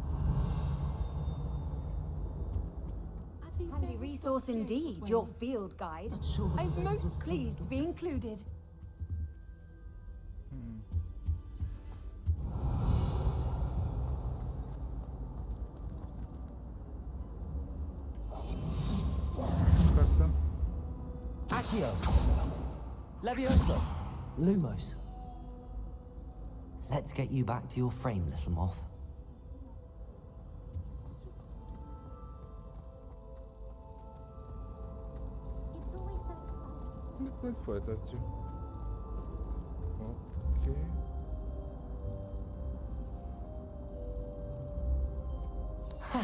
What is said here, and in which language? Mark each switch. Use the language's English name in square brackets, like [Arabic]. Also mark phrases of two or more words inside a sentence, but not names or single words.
[English] Handy resource indeed, your field guide. I'm most pleased to be included. Custom. Accio. Levioso. Lumos. Let's get you back to your frame, little moth. [Hungarian] Meg folytatjuk. Oké. Ha!